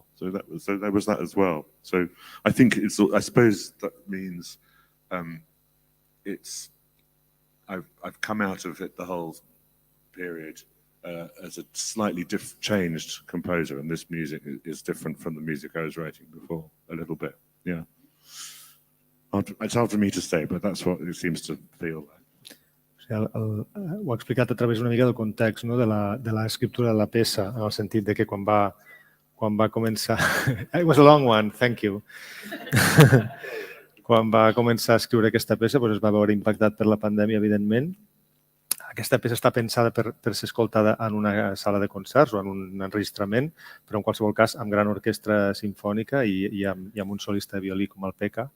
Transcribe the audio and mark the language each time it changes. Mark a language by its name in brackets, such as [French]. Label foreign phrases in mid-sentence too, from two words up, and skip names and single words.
[English] So there was that as well. So I think I suppose that means I've come out of it the whole period as a slightly changed composer, and this music is different from the music I was writing before a little bit. Yeah. It's hard for me to say, but that's what it seems to feel like. [Catalan] Ho ha explicat a través una mica del context, no? de l'escriptura de la peça, en el sentit de que quan va començar... [English] It was a long one, thank you. [Catalan] Quan va començar a escriure aquesta peça, doncs es va veure impactat per la pandèmia, evidentment. Aquesta peça està pensada per ser escoltada en una sala de concerts o en un enregistrament, però en qualsevol cas amb gran orquestra simfònica i amb un solista de violí com el Pekka.